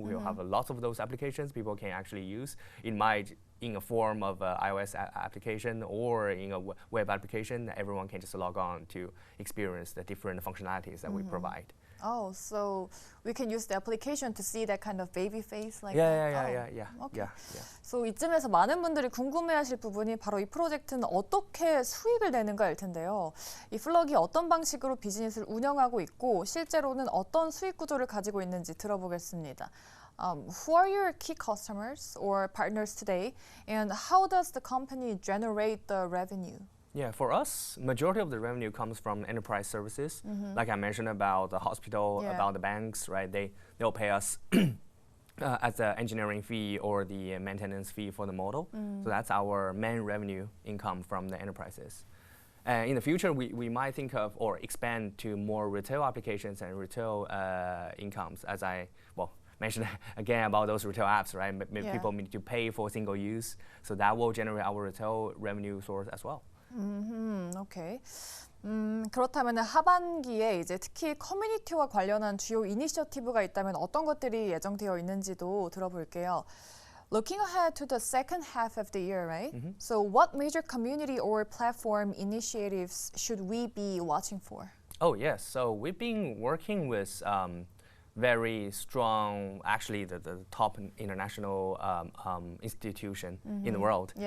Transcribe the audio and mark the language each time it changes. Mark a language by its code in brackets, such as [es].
[en] We'll have lots of those applications people can actually use in a form of iOS application or in a web application. Everyone can just log on to experience the different functionalities that we provide. Oh, so we can use the application to see that kind of baby face like that? Okay. [ko] So 이쯤에서 많은 분들이 궁금해하실 부분이 바로 이 프로젝트는 어떻게 수익을 내는가일 텐데요. 이 플럭이 어떤 방식으로 비즈니스를 운영하고 있고 실제로는 어떤 수익 구조를 가지고 있는지 들어보겠습니다. [en] Who are your key customers or partners today, and how does the company generate the revenue? Yeah, for us, majority of the revenue comes from enterprise services. Like I mentioned about the hospital, about the banks, right? They'll pay us as an engineering fee or the maintenance fee for the model. So that's our main revenue income from the enterprises. In the future, we might think of or expand to more retail applications and retail incomes, as I mentioned again about those retail apps, right? People need to pay for single use, so that will generate our retail revenue source as well. [ko] 오케이. 그렇다면 하반기에 이제 특히 커뮤니티와 관련한 주요 이니셔티브가 있다면 어떤 것들이 예정되어 있는지도 들어볼게요. [en] Looking ahead to the second half of the year, right? So what major community or platform initiatives should we be watching for? Oh, yes. So we've been working with very strong, actually the top international institution in the world.